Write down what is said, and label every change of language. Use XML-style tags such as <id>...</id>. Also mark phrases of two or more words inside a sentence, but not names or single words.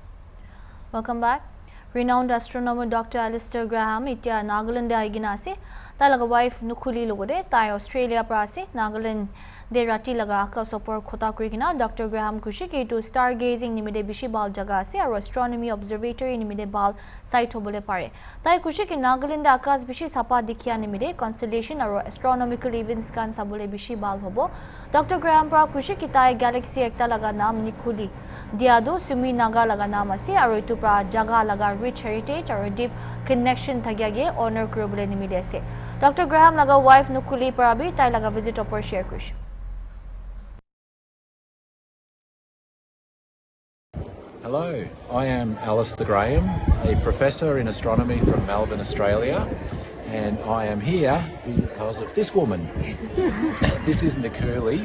<en>Welcome back. Renowned astronomer Dr.</en> <nag>Alistair Graham itia Nagaland aigina ase ta laga wife nukhuli logode tai Australia prase Nagaland de rati laga ka sopor khota kurigina Dr. Graham Kushi ke to stargazing nimide bishi bal jaga ase aro</nag> <en>astronomy observatory</en> <nag>nimide bal site hobole pare tai Kushi ke Nagaland akas bishi sapa dikhya nimide constellation aro</nag> <en>astronomical events</en> <nag>kan sabole bishi bal hobo Dr. Graham pra Kushi ki tai galaxy ekta laga naam nikhuli diado sumi naga laga naam ase aro itu pra jaga laga</nag> <en>rich heritage</en> <nag>aro</nag> <en>deep connection</en> <nag>thagyage honor kurobole nimide ase Dr. Graham laga wife nukhuli pra bi tai laga visit opor share kurish</nag> <en>Hello, I am Alistair Graham, a professor in astronomy from Melbourne, Australia, and I am here because of this woman. This is Nikuli.</en>